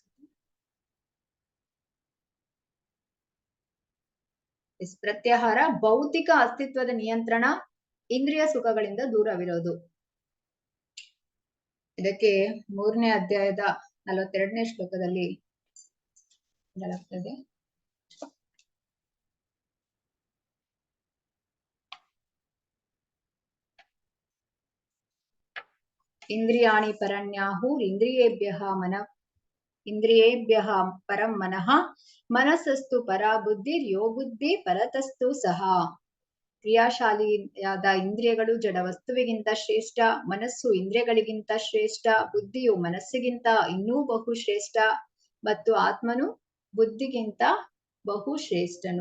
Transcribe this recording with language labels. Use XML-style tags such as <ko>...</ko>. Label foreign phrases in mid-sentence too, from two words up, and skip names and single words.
<kn>ಪ್ರತ್ಯಾಹಾರ ಭೌತಿಕ ಅಸ್ತಿತ್ವದ ನಿಯಂತ್ರಣ, ಇಂದ್ರಿಯ ಸುಖಗಳಿಂದ ದೂರವಿರೋದು. ಇದಕ್ಕೆ 3ನೇ ಅಧ್ಯಾಯದ 42ನೇ ಶ್ಲೋಕದಲ್ಲಿ ಹೇಳಲಾಗ್ತದೆ.</kn> <sa>ಇಂದ್ರಿಯಾಣಿ ಪರಣ್ಯಾಹು ಇಂದ್ರಿಯೇಭ್ಯಃ ಪರಂ ಮನಃ ಮನಸ್ಸಸ್ತು ಪರ ಬುದ್ಧಿರ್ ಯೋ ಬುದ್ಧಿ ಪರತಸ್ತು ಸಹ.</sa> <kn>ಕ್ರಿಯಾಶಾಲಿಯಾದ ಇಂದ್ರಿಯಗಳು ಜಡ ವಸ್ತುವಿಗಿಂತ ಶ್ರೇಷ್ಠ, ಮನಸ್ಸು ಇಂದ್ರಿಯಗಳಿಗಿಂತ ಶ್ರೇಷ್ಠ, ಬುದ್ಧಿಯು ಮನಸ್ಸಿಗಿಂತ ಇನ್ನೂ ಬಹು ಶ್ರೇಷ್ಠ, ಮತ್ತು ಆತ್ಮನು ಬುದ್ಧಿಗಿಂತ ಬಹು ಶ್ರೇಷ್ಠನು.</kn>